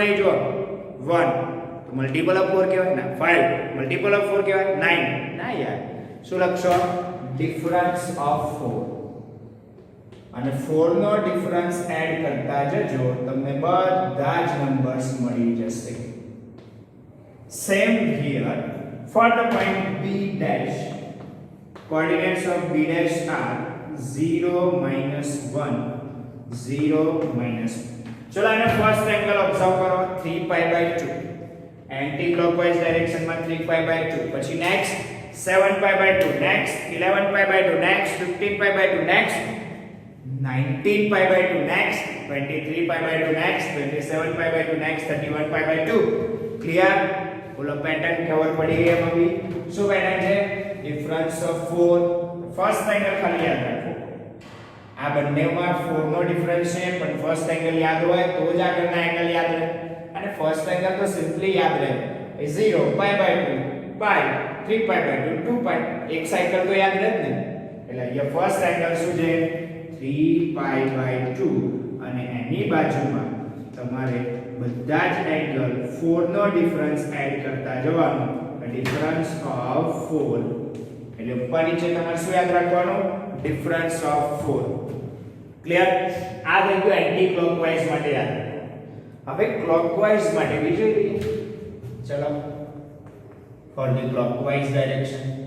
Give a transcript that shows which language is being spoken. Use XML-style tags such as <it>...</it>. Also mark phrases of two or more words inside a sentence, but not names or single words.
<gu>નહીં જો 1 તો</gu> <en>multiple of 4</en> <gu>કહેવાય ના 5</gu> <en>multiple of 4</en> <gu>કહેવાય 9 ના યાર શું લખશો</gu> <en>difference of 4</en> <gu>અને 4 નો</gu> <en>difference add</en> <gu>કરતા જજો તમને બધા જ નંબર્સ મળી જશે</gu> <en>same here for the point b dash coordinates of b dash are 0 minus 1 0 minus</en> <gu>ચલો આને</gu> <en>first angle observe કરો 3 pi by 2 anti clockwise direction માં 3 pi by 2 પછી નેક્સ્ટ 7 pi by 2 next 11 pi by 2 next 15 pi by 2 next 19 pi by 2 next 23 pi by 2 next 27 pi by 2 next 31 pi by 2 ક્લિયર બોલો પેટર્ન</en> <gu>ખબર પડી ગઈ મમ્મી શું</gu> <en>પેટર્ન છે difference of 4 first</en> <gu>એંગલ ખાલી યાદ રાખો આ બંનેમાં 4 નો ડિફરન્સ છે પણ</gu> <en>first angle</en> <gu>યાદ હોય તો જ આગળના એંગલ યાદ રહે અને</gu> <en>first angle</en> <gu>તો સિમ્પલી યાદ રહે</gu> <en>0 pi by 2 pi</en> <gu>3 pi by 2 2 pi એક સાયકલ તો યાદ રહે ને એટલે અહીંયા</gu> <en>first angle</en> <gu>શું છે</gu> <en>3 pi by 2</en> <gu>અને એની બાજુમાં તમારે બધા જ એંગલ 4 નો</gu> <en>difference add</en> <gu>કરતા જવાનું</gu> <en>difference of 4</en> <gu>એટલે ઉપર નીચે તમારે શું યાદ રાખવાનું</gu> <en>difference of 4</en> <gu>ક્લિયર આ થઈ ગયું</gu> <en>anti clockwise</en> <gu>માટે યાદ રાખો હવે ક્લોકવાઇઝ માટે બીજું ચલો</gu> <en>for the clockwise direction</en>